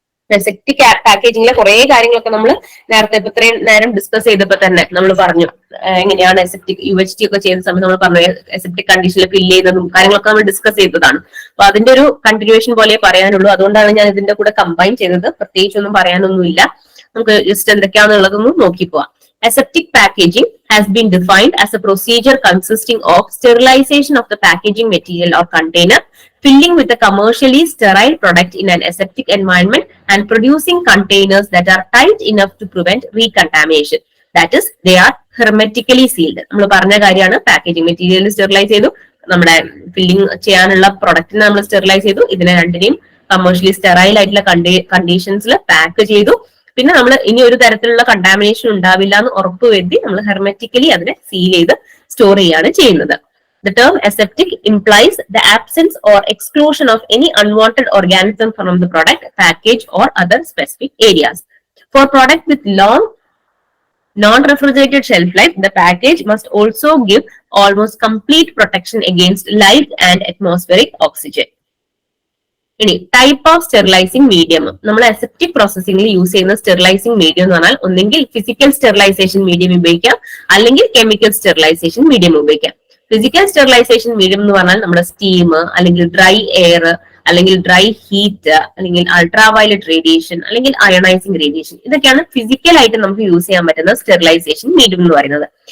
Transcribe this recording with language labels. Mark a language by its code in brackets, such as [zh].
[ml] Aseptic പാക്കേജിങ്ങിലെ കുറെ കാര്യങ്ങളൊക്കെ നമ്മൾ നേരത്തെ ഇത്രയും നേരം ഡിസ്കസ് ചെയ്തപ്പോ തന്നെ നമ്മൾ പറഞ്ഞു എങ്ങനെയാണ് അസെപ്റ്റിക് UHT ഒക്കെ ചെയ്യുന്ന സമയത്ത് നമ്മൾ പറഞ്ഞു അസെപ്റ്റിക് കണ്ടീഷനിൽ ഫില്ല് ചെയ്യുന്നതും കാര്യങ്ങളൊക്കെ നമ്മൾ ഡിസ്കസ് ചെയ്തതാണ്. അപ്പൊ അതിന്റെ ഒരു കണ്ടിന്യൂവേഷൻ പോലെ പറയാനുള്ളൂ. അതുകൊണ്ടാണ് ഞാൻ ഇതിന്റെ കൂടെ കമ്പൈൻ ചെയ്തത്. പ്രത്യേകിച്ചൊന്നും പറയാനൊന്നുമില്ല. നമുക്ക് ജസ്റ്റ് എന്തൊക്കെയാണെന്നുള്ളതൊന്നും നോക്കി പോവാം. [en] Aseptic packaging has been defined as a procedure consisting of sterilization of the packaging material or container, filling with a commercially sterile product in an aseptic environment, and producing containers that are tight enough to prevent recontamination. That is, they are hermetically sealed. [ml] നമ്മൾ പറഞ്ഞ കാര്യമാണ്. Packaging material sterilise ചെയ്തു, നമ്മുടെ filling ചെയ്യാനുള്ള പ്രൊഡക്റ്റിനെ നമ്മൾ sterilise ചെയ്തു, ഇതിനെ രണ്ടിനെയും കമേഴ്ഷ്യലി സ്റ്റെറൈൽ ആയിട്ടുള്ള കണ്ടീഷൻസിൽ പാക്ക് ചെയ്തു. പിന്നെ നമ്മൾ ഇനി ഒരു തരത്തിലുള്ള കണ്ടാമിനേഷൻ ഉണ്ടാവില്ല എന്ന് ഉറപ്പുവരുത്തി നമ്മൾ ഹെർമെറ്റിക്കലി അതിനെ സീൽ ചെയ്ത് സ്റ്റോർ ചെയ്യാണ് ചെയ്യുന്നത്. [en] The term aseptic implies the absence or exclusion of any unwanted organism from the product, package, or other specific areas. For product with long non-refrigerated shelf life, the package must also give almost complete protection against light and atmospheric oxygen. [ml] ഇനി type of sterilising medium. നമ്മൾ aseptic പ്രോസസ്സിംഗിൽ use ചെയ്യുന്ന sterilising medium എന്ന് പറഞ്ഞാൽ ഒന്നെങ്കിൽ physical sterilisation medium ഉപയോഗിക്കാം, അല്ലെങ്കിൽ chemical sterilisation medium ഉപയോഗിക്കാം. Physical sterilisation medium എന്ന് പറഞ്ഞാൽ നമ്മുടെ സ്റ്റീം, അല്ലെങ്കിൽ ഡ്രൈ എയർ, അല്ലെങ്കിൽ ഡ്രൈ ഹീറ്റ്, അല്ലെങ്കിൽ അൾട്രാവയലറ്റ് റേഡിയേഷൻ, അല്ലെങ്കിൽ അയണൈസിംഗ് റേഡിയേഷൻ, ഇതൊക്കെയാണ് ഫിസിക്കൽ ആയിട്ട് നമുക്ക് യൂസ് ചെയ്യാൻ പറ്റുന്ന സ്റ്റെറിലൈസേഷൻ മീഡിയം എന്ന് പറയുന്നത്.